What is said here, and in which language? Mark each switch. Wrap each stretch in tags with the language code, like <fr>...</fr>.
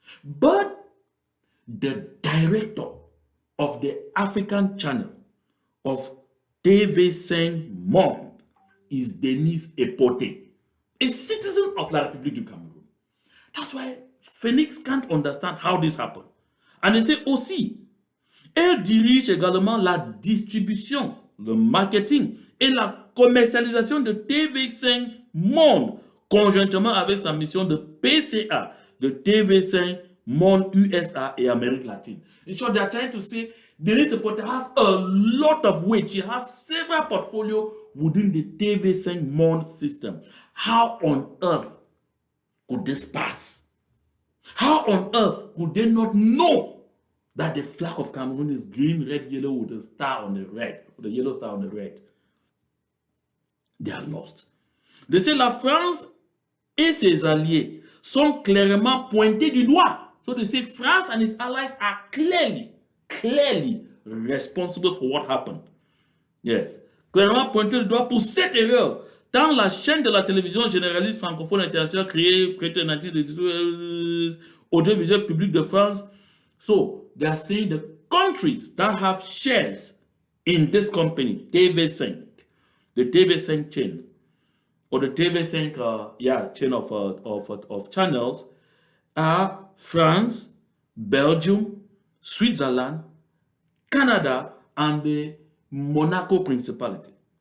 <en>But the director of the African channel of TV5 Monde is Denise Epote, a citizen of la République du Cameroun. That's why Phoenix can't understand how this happened. And they say</en> <fr>aussi, elle dirige également la distribution, le marketing et la commercialisation de TV5 Monde, conjointement avec sa mission de PCA, de TV5 Monde USA et Amérique latine.</fr> <en>In short, they are trying to say Denise Epote has a lot of weight. She has several portfolios within the TV5 Monde system. How on earth could this pass? How on earth could they not know that the flag of Cameroon is green, red, yellow with a star on the red, with a yellow star on the red? They are lost. They say</en> <fr>la France et ses alliés sont clairement pointés du doigt.</fr> <en>So they say France and its allies are clearly responsible for what happened. Yes.</en> <fr>Clairement pointés du doigt pour cette erreur. Tant la chaîne de la télévision généraliste francophone internationale créée en 1992 audiovisuel public de France.</fr> <en>So they are saying the countries that have shares in this company, TV5, the TV5 chain, or the TV5 chain of channels, are France, Belgium, Switzerland, Canada, and the Monaco Principality.</en>